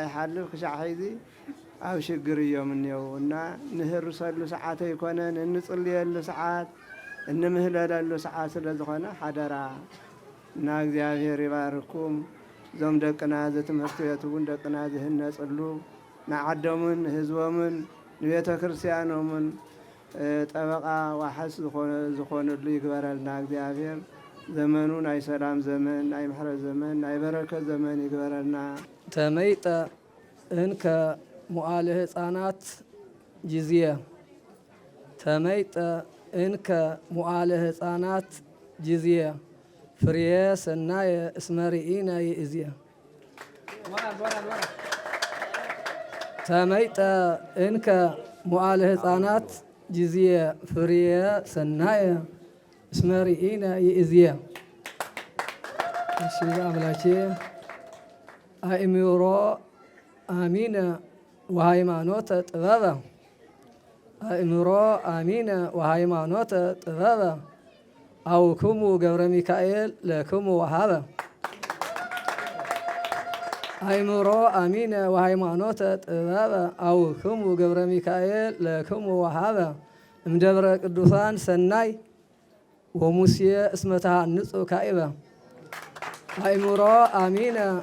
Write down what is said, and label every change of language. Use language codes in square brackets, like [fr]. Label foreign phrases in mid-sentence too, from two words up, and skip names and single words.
[ti] ይሓልፍ ክሻዕ ሒዚ ኣብ ሽግር እዮም እኒአው እና ንህርሰሉ ሰዓት ኣይኮነን እንፅልየሉ ሰዓት እንምህለለሉ ሰዓት ስለ ዝኾነ ሓደራ እና እግዚአብሔር ይባርኩም ዞም ደቅና ዘትምህርቲ ቤት እውን ደቅና ዝህነፅሉ ንዓዶምን ህዝቦምን ንቤተ ክርስቲያኖምን ጠበቃ ዋሓስ ዝኾኑሉ ይግበረልና እግዚአብሔር ዘመኑ ናይ ሰላም ዘመን ናይ ምሕረት ዘመን ናይ በረከት ዘመን ይግበረልና [gez] ተመይጠ እንከ መዋዕለ ህፃናት ጊዜየ ተመይጠ እንከ መዋዕለ ህፃናት ጊዜየ ፍሬ ሰናየ እስመ ርኢነ ይእዝየ ተመይጠ እንከ መዋዕለ ህፃናት ጊዜየ ፍሬ ሰናየ እስመ ርኢነ ይእዝየ እሺ አምላኬ አእምሮ አሚነ ወሃይማኖተ ጥበበ አእምሮ አሚነ ወሃይማኖተ ጥበበ አውክሙ ገብረ ሚካኤል ለክሙ ወሃበ አእምሮ አሚነ ወሃይማኖተ ጥበበ አውክሙ ገብረ ሚካኤል ለክሙ ወሃበ እምደብረ ቅዱሳን ሰናይ ወሙሴ እስመ ተሃንጹ ካኢበ አእምሮ አሚነ